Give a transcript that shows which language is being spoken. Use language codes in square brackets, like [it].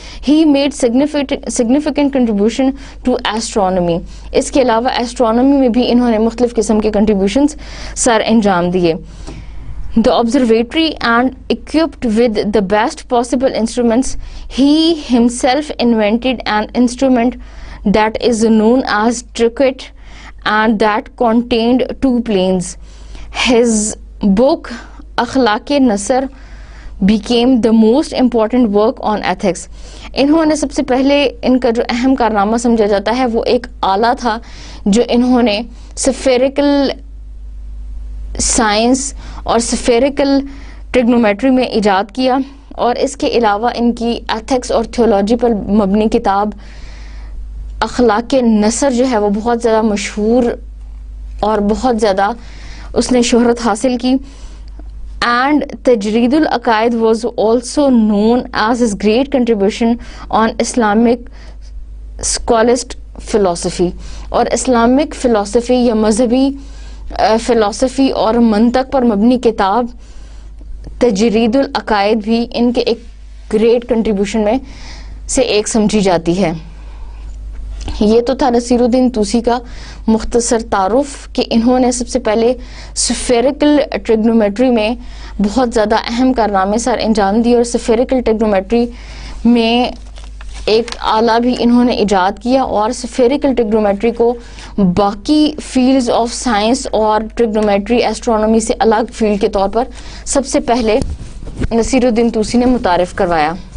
[en] He made significant contribution to astronomy. [ur] اس کے علاوہ astronomy میں بھی انہوں نے مختلف قسم کے کنٹریبیوشنز سر انجام دیے. [en] The observatory and equipped with the best possible instruments, he himself invented an instrument that is known as Triquet and that contained 2 planes. His book اخلاق نثر became the most important work on ethics. [ur] انہوں نے سب سے پہلے ان کا جو اہم کارنامہ سمجھا جاتا ہے وہ ایک آلہ تھا جو انہوں نے سفیریکل سائنس اور سفیریکل ٹریگنومیٹری میں ایجاد کیا, اور اس کے علاوہ ان کی ایتھکس اور تھیولوجی پر مبنی کتاب اخلاق نثر جو ہے وہ بہت زیادہ مشہور اور بہت زیادہ اس نے شہرت حاصل کی. [en] And Tajreed al-Aqaid was also known as his great contribution on Islamic scholastic philosophy. [ur] اور اسلامک فلسفی یا مذہبی فلسفی اور منطق پر مبنی کتاب تجرید العقائد بھی ان کے ایک گریٹ کنٹریبیوشن میں سے ایک سمجھی جاتی ہے. یہ تو تھا نصیر الدین طوسی کا مختصر تعارف کہ انہوں نے سب سے پہلے سفیریکل ٹریگنومیٹری میں بہت زیادہ اہم کارنامے سر انجام دیے, اور سفیریکل ٹریگنومیٹری میں ایک آلہ بھی انہوں نے ایجاد کیا, اور سفیریکل ٹریگنومیٹری کو باقی فیلڈز آف سائنس اور ٹریگنومیٹری ایسٹرونومی سے الگ فیلڈ کے طور پر سب سے پہلے نصیر الدین طوسی نے متعارف کروایا.